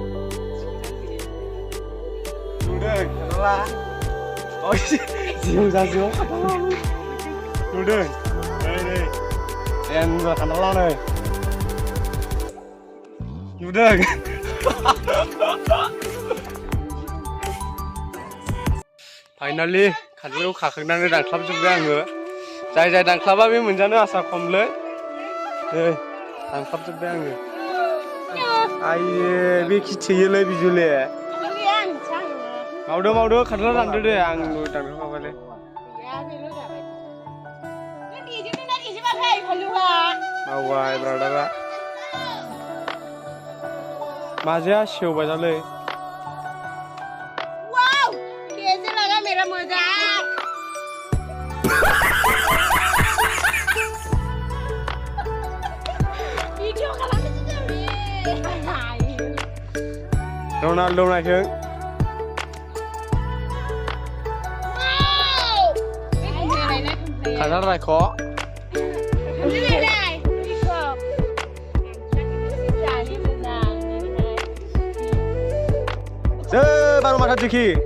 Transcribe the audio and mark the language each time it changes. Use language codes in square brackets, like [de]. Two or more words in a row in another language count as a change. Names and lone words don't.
[id] Udah, kenalan. Oh siung. Udah. Nih. Yang udah kenalan nih. Udah. [brx] Finally, खाथियाव खाखांनानै दानख्लाबजोब्बाय आङो. जाय दानख्लाबा बे मोनजानो आसा खमलै. दानख्लाबजोब्बाय आङो. आइये बे खिथेयोलै बिजुले. मावदो खान्थाला दानदो दे आं दानखाबायलै. मावबाय ब्रादारा. माजाया सेवबाय दालै. [hi] मेरा मजाक [brx] वीडियो खालामनो [id] Ronaldo naikkan. Kantal naik kok. Baru mata Jeki.